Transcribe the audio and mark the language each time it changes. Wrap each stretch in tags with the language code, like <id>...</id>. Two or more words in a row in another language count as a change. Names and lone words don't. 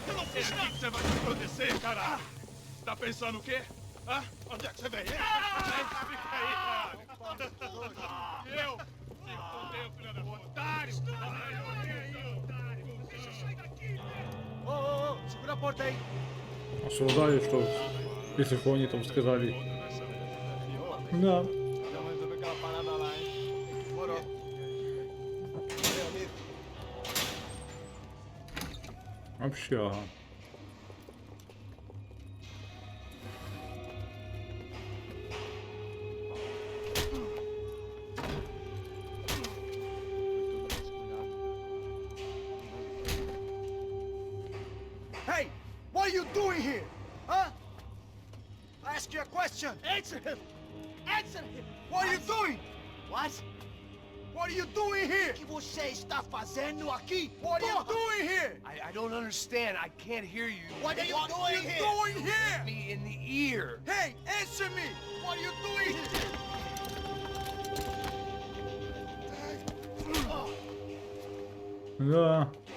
<pt>É aqui que você vai se proteger, cara! Tá pensando o quê? Hã? Onde é que você vem? Fica aí, cara! Eu? Se fodeu, filha da puta! Otário! Deixa eu sair daqui! Ô, segura a porta aí!</pt> <ru>Осуждаю, что если что они там сказали. Да.</ru> <pt>Vamos resolver aquela parada lá, hein? Demorou. Meu amigo.</pt> <ru>Общага.</ru> <en>Hey, what are you doing here? Huh? I ask you a question. Answer him. Answer him. What are you doing? What? What are you doing here?</en> <pt>O que você está fazendo aqui?</pt> <en>What are you doing here? I don't understand. I can't hear you. What are you doing here? What are you doing here? Me in the ear. Hey, answer me. What are you doing here?</en> <ru>Да.</ru>